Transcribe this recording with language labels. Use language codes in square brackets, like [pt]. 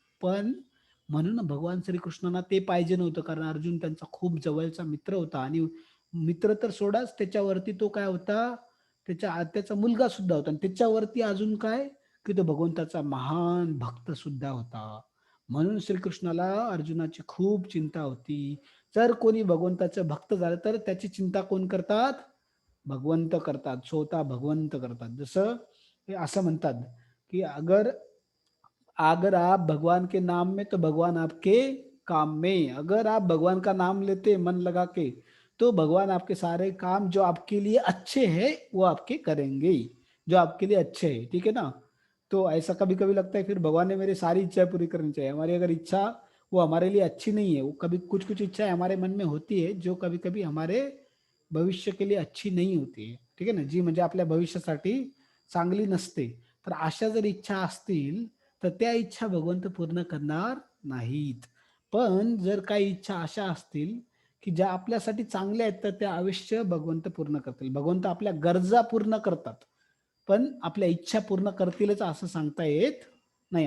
[mr] पण म्हणून भगवान श्रीकृष्णांना ते पाहिजे नव्हतं, कारण अर्जुन त्यांचा खूप जवळचा मित्र होता आणि मित्र तर सोडाच, त्याच्यावरती तो काय होता, त्याच्या आत्याचा मुलगा सुद्धा होता आणि त्याच्यावरती अजून काय, की तो भगवंताचा महान भक्त सुद्धा होता. म्हणून श्रीकृष्णाला अर्जुनाची खूप चिंता होती. जर कोणी भगवंताचं भक्त झालं तर त्याची चिंता कोण करतात? भगवंत करतात, स्वतः भगवंत करतात. [hi] जसं हे असं म्हणतात, की अगर अगर आप भगवान के नाम में तो भगवान आपके काम में, अगर आप भगवान का नाम लेते मन लगा के, तो भगवान आपके सारे काम जो आपके लिए अच्छे हैं वो आपके करेंगे, जो आपके लिए अच्छे है, ठीक है ना? तो ऐसा कभी कभी लगता है फिर भगवान ने मेरी सारी इच्छाएं पूरी करनी चाहिए, हमारी अगर इच्छा वो हमारे लिए अच्छी नहीं है, वो कभी कुछ कुछ इच्छाएं हमारे मन में होती है जो कभी कभी हमारे भविष्य के लिए अच्छी नहीं होती है, [mr] ठीक आहे ना, जी म्हणजे आपल्या भविष्यासाठी चांगली नसते. तर अशा जर इच्छा असतील तर त्या इच्छा भगवंत पूर्ण करणार नाहीत. पण जर काही इच्छा अशा असतील की ज्या आपल्यासाठी चांगल्या आहेत तर त्या अवश्य भगवंत पूर्ण करतील. भगवंत आपल्या गरजा पूर्ण करतात, पण आपल्या इच्छा पूर्ण करतीलच असं सांगता येत नाही.